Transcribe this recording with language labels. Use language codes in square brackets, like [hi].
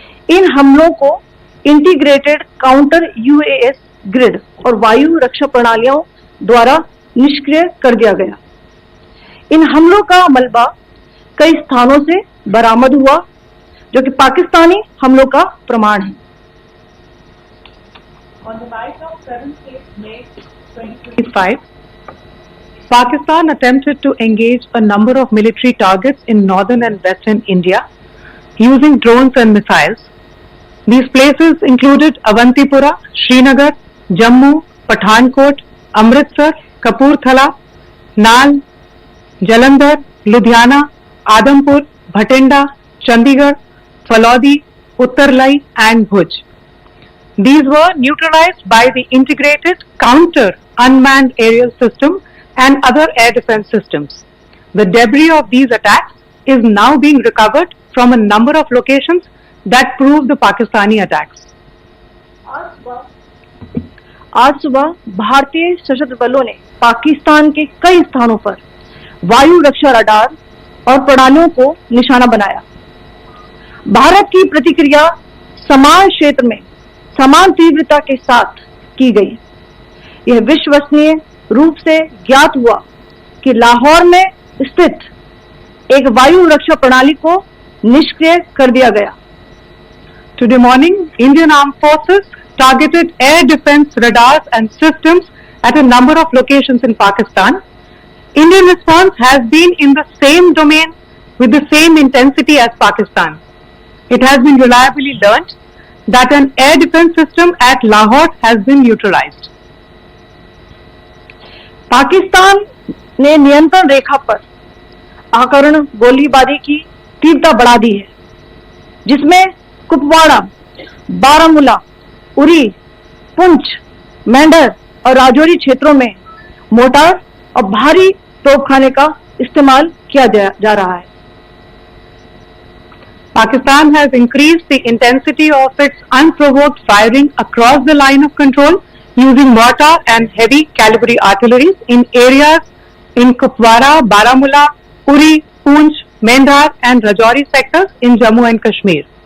[hi] इन हमलों को integrated counter US grid और वायु रक्षा प्रणालियों द्वारा निष्क्रिय कर दिया गया। इन हमलों का मलबा कई स्थानों से बरामद हुआ, जो कि पाकिस्तानी हमलों का प्रमाण है। [en] On the night of 7th May 2025, Pakistan attempted to engage a number of military targets in northern and western India using drones and missiles. These places included Avantipura, Srinagar, Jammu, Pathankot, Amritsar, Kapurthala, Nal, Jalandhar, Ludhiana, Adampur, Bhatinda, Chandigarh, Falodi, Uttarlai and Bhuj. These were neutralized by the integrated counter unmanned aerial system and other air defense systems. The debris of these attacks is now being recovered from a number of locations that prove the Pakistani attacks. [hi] आज सुबह भारतीय सशस्त्र बलों ने पाकिस्तान के कई स्थानों पर वायु रक्षा रडार और प्रणालियों को निशाना बनाया। भारत की प्रतिक्रिया समान क्षेत्र में समान तीव्रता के साथ की गई। यह विश्वसनीय रूप से ज्ञात हुआ कि लाहौर में स्थित एक वायु रक्षा प्रणाली को निष्क्रिय कर दिया गया। [en] Today morning, Indian Armed Forces targeted air defense radars and systems at a number of locations in Pakistan. Indian response has been in the same domain with the same intensity as Pakistan. It has been reliably learnt that an air defense system at Lahore has been neutralized. [hi] Pakistan ने नियंत्रण रेखा पर आकरण गोलीबारी की तीव्रता बढ़ा दी है, जिसमें कुपवाड़ा, बारामूला, उरी, पुंछ, मेंढर और राजौरी क्षेत्रों में मोर्टार और भारी तोपखाने का इस्तेमाल किया जा रहा है। [en] Pakistan has increased the intensity of its unprovoked firing across the line of control using mortar and heavy calibre artillery in areas in Kupwara, Baramulla, Uri, Poonch, Mendhar and Rajouri sectors in Jammu and Kashmir.